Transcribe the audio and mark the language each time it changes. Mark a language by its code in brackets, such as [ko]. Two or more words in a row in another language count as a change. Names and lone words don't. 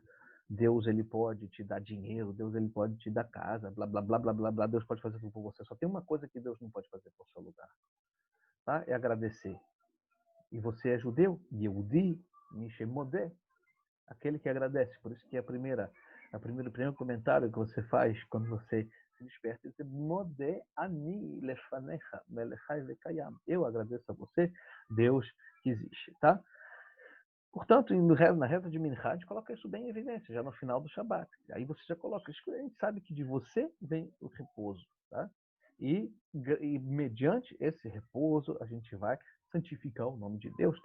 [pt] Deus, ele pode te dar dinheiro, Deus, ele pode te dar casa, blá, blá, blá, blá, blá, blá, Deus pode fazer tudo por você. Só tem uma coisa que Deus não pode fazer por seu lugar, tá? É agradecer. E você é judeu? [he] יהודי, מי שמודה, [pt] aquele que agradece. Por isso que o primeiro comentário que você faz quando você se desperta é [he] מודה אני לפניך מלך חי וקים. [pt] Eu agradeço a você, Deus que existe, tá? Portanto, na reza de Minhaj, coloca isso bem em evidência, já no final do Shabat. Aí você já coloca isso, a gente sabe que de você vem o repouso, tá? E mediante esse repouso, a gente vai santificar o nome de Deus, tá?